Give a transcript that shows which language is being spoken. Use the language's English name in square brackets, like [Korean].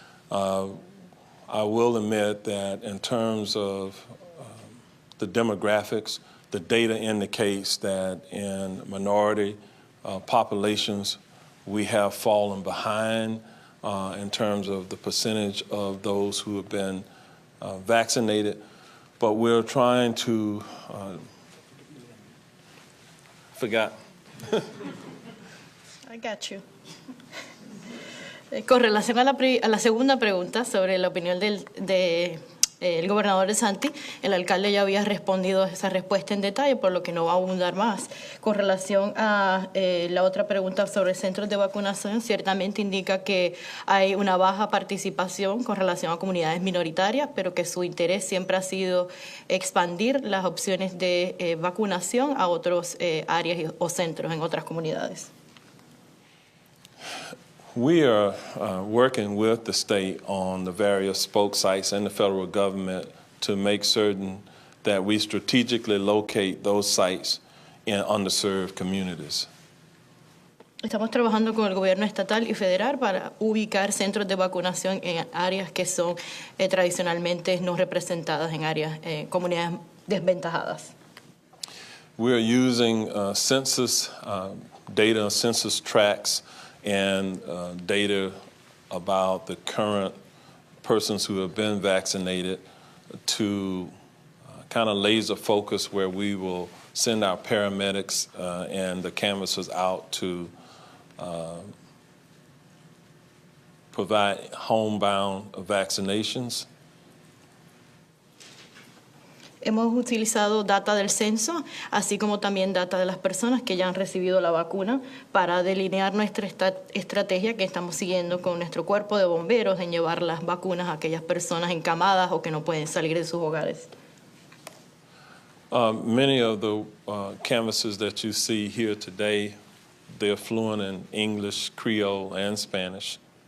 [English] I will admit that in terms of the demographics, the data indicates that in minority populations, we have fallen behind in terms of the percentage of those who have been vaccinated. But we're trying to, forgot. I got you. [Spanish] Con relación a la segunda pregunta sobre la opinión el gobernador DeSantis, el alcalde ya había respondido a esa respuesta en detalle, por lo que no va a abundar más. Con relación a la otra pregunta sobre centros de vacunación, ciertamente indica que hay una baja participación con relación a comunidades minoritarias, pero que su interés siempre ha sido expandir las opciones de vacunación a otros áreas o centros en otras comunidades. [English] We are working with the state on the various spoke sites and the federal government to make certain that we strategically locate those sites in underserved communities. [Spanish] Estamos trabajando con el gobierno estatal y federal para ubicar centros de vacunación en áreas que son tradicionalmente no representadas, en áreas, comunidades desventajadas. [English] We are using census data, census tracts, and data about the current persons who have been vaccinated to kind of laser focus where we will send our paramedics and the canvassers out to provide homebound vaccinations. [Spanish] Hemos utilizado data del censo, así como también data de las personas que ya han recibido la vacuna para delinear nuestra estrategia que estamos siguiendo con nuestro cuerpo de bomberos en llevar las vacunas a aquellas personas encamadas o que no pueden salir de sus hogares. [English] Many of the canvassers that you see here today, they're fluent in English, Creole, and Spanish.